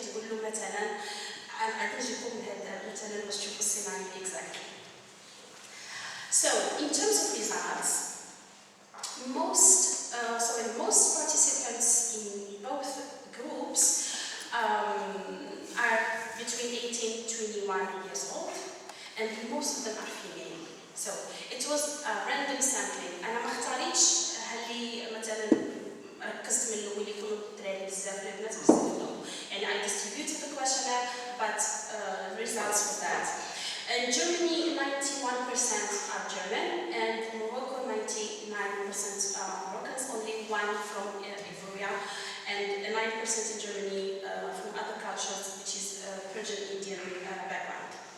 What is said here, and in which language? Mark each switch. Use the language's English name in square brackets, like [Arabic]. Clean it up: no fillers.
[Arabic] ترتاحوا من هذا مثلا باش تشوفوا السيناريو [English] exactly. So in terms of results, most participants in both groups are between 18 to 21 years old, and most of them are female. So it was a random sampling. [Arabic] أنا ما اختاريتش هاللي مثلا ركزت من الأول يكونوا الدراري بزاف البنات بزاف لا. [English] يعني I distributed the questionnaire, but results for that. In Germany, 91% are German, and Morocco, 99% are Moroccans, only one from Ivoria, and 9% in Germany from other cultures, which is Persian Indian background.